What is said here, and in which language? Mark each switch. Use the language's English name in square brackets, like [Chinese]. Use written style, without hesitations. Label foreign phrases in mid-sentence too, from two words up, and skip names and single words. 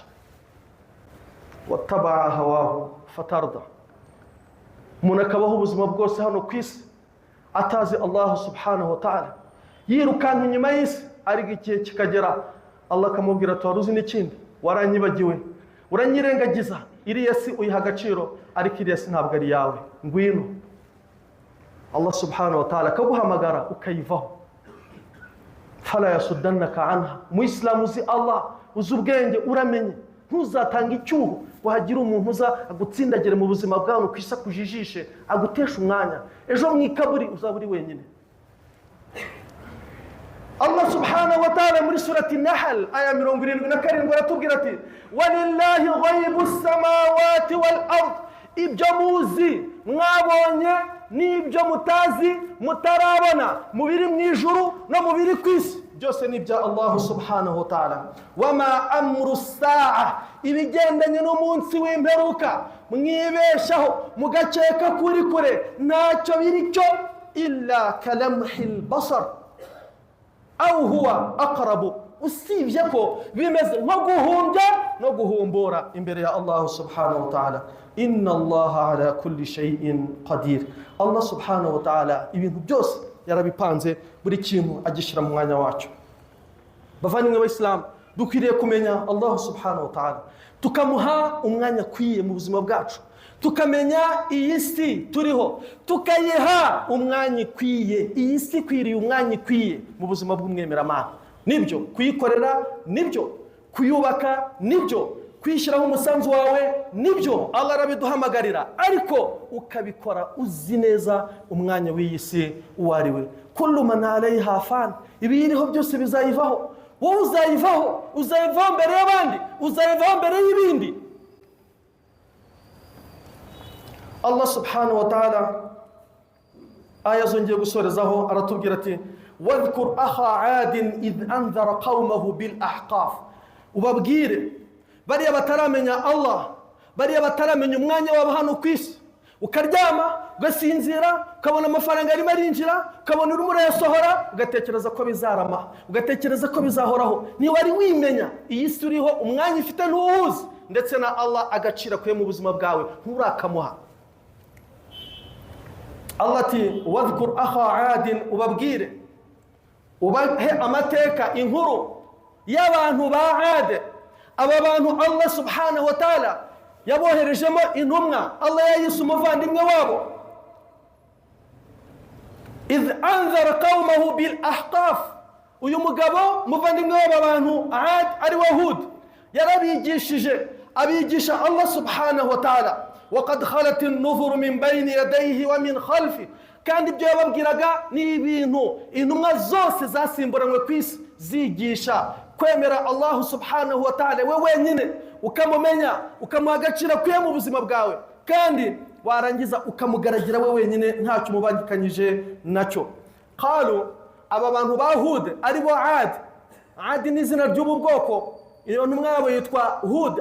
[Arabic] واتبع هواه فتردى, [Kinyarwanda] umuntu akabaho ubuzima bwose hano ku isi atazi [Arabic] الله سبحانه وتعالى, [Kinyarwanda] yirukanka inyuma y'isi, ariko igihe kikagera Allah akamubwira ati wari uzi n'ikindi, waranyibagiwe, uranyirengagiza, iriya si uyiha agaciro, ariko iriya si ntabwo ari yawe, ngwino. [Arabic] الله سبحانه وتعالى [Kinyarwanda] akaguhamagara ukayivaho. [Arabic] فلا يصدنك عنها, [Kinyarwanda] Muislamu uzi Allah, uzi ubwenge, uramenye, ntuzatanga icyuho ngo hagire umuntu uza agutsindagire mu buzima bwawe, kwisa kujijishe, agutesha umwanya, ejo mu ikaburi uzaba uri wenyine. [Arabic] الله سبحانه وتعالى [Kinyarwanda] muri surati Nahl aya 77 aratubwira ati [Arabic] ولله غيب السماوات والأرض, [Kinyarwanda] ibyo muzi mwabonye n'ibyo mutazi mutarabona, mu biri mu ijuru no mu biri ku isi, byose ni ibya [Arabic] الله سبحانه وتعالى. وما أمر الساعة, [Kinyarwanda] ibigendanye n'umunsi w'imperuka mwibeshaho mugakeka kuri kure, ntacyo biri cyo, [Arabic] إلا كلمح البصر أو هو أقرب, [Kinyarwanda] usibye ko bimeze nko guhumbya no guhumbura imbere ya [Arabic] الله سبحانه وتعالى. إن الله على كل شيء قدير. الله سبحانه وتعالى [Kinyarwanda] ibintu byose yarabipanze, buri kintu agishyira mu mwanya wacyo. Bavandimwe b'Islam, dukwiriye kumenya [Arabic] الله سبحانه وتعالى, [Kinyarwanda] tukamuha umwanya kwiye mu buzima bwacu, tukamenya iyi si turiho, tukayiha umwanya kwiye. Iyi si kwiriye umwanya kwiye mu buzima bw'umwemeramana. Nibyo kuyikorera, nibyo kuyubaka, nibyo kwishyiraho umusanzu wawe, nibyo Allah arabiduhamagarira, ariko ukabikora uzi neza umwanya w'iyi si uwo ari we. [Arabic] كل من عليها فان, [Kinyarwanda] ibiriho byose bizayivaho, wowe uzayivaho, uzayivaho mbere y'abandi, uzayivaho mbere y'ibindi. [Arabic] الله سبحانه وتعالى [Kinyarwanda] aya zongeye gusorezaho aratubwira ati [Arabic] واذكر أخا عاد إذ أنذر قومه بالأحقاف, [Kinyarwanda] ubabwire bariya bataramenya Allah, bariya bataramenya umwanya wabo hano ku isi, ukaryama ugasinzira, ukabona amafaranga arimo arinjira, ukabona urimo urayasohora, ugatekereza ko bizarama, ugatekereza ko bizahoraho. Ntiwari wimenya iyi si uriho umwanya ifite ntuwuzi, ndetse na Allah agacira kuye mu buzima bwawe nturakamuha. Allah ati [Arabic] واذكر أخا عاد, [Kinyarwanda] ubabwire ubahe amateka inkuru y'abantu ba Ade. Aba bantu [Arabic] الله سبحانه وتعالى [Kinyarwanda] yaboherejemo intumwa, Allah yayise umuvandimwe wabo. [Arabic] إذ أنذر قومه بالأحقاف, [Kinyarwanda] uyu mugabo muvandimwe w'aba bantu Ad ari we Hud yarabigishije, abigisha [Arabic] الله سبحانه وتعالى وقد خلت النذر من بين يديه ومن خلفه, [Kinyarwanda] kandi ibyo yababwiraga ni ibintu intumwa zose zasimburanywe ku isi zigisha kwemera [Arabic] الله سبحانه وتعالى [Kinyarwanda] we wenyine, ukamumenya ukamuha agaciro akwiye mu buzima bwawe, kandi warangiza ukamugaragira we wenyine ntacyo umubangikanyije nacyo. Qalu, aba bantu ba Hud ari bo Ad. Ad ni izina ry'ubu bwoko, iyo ntumwa yabo yitwa Hud.